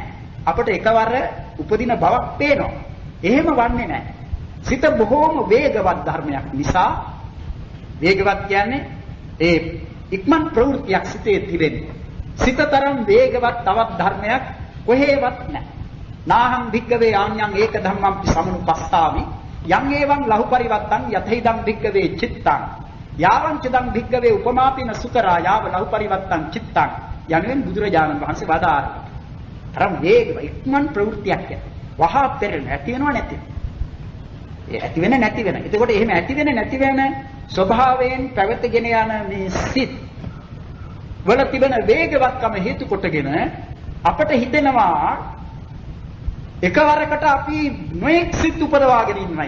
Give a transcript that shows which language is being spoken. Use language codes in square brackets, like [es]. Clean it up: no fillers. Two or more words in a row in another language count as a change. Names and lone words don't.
[si] අපිට එකවර උපදින බවක් පේනවා. එහෙම වන්නේ නැහැ. සිත බොහෝම වේගවත් ධර්මයක් නිසා වේගවත් කියන්නේ ඒ ඉක්මන් ප්‍රවෘත්තියක් සිතේ තිබෙන්නේ. සිතතරම් වේගවත් තවත් ධර්මයක් කොහෙවත් නැහැ. [pi] නාහං භික්කවේ ආඤ්ඤං ඒක ධම්මං සමනුපස්සාමි යං ඒවං ලහු පරිවත්තං යතෙහිදං භික්කවේ චිත්තං යාවං චදං භික්කවේ උපමාපින සුකරා යාව ලහු පරිවත්තං චිත්තං [si] යනුවෙන් බුදුරජාණන් වහන්සේ වදාළා. තරම් වේගව ඉක්මන් ප්‍රවෘත්තියක් වහා පෙරෙන ඇති වෙනව නැති ඒ ඇති වෙන නැති වෙන. එතකොට එහෙම ඇති වෙන නැති වෙන ස්වභාවයෙන් පැවතගෙන යන මේ සිත් වල තිබෙන වේගවත්කම හේතු කොටගෙන අපට හිතෙනවා එකවරකට අපි නොඑක් සිත් උපදවාගෙන ඉන්නයි.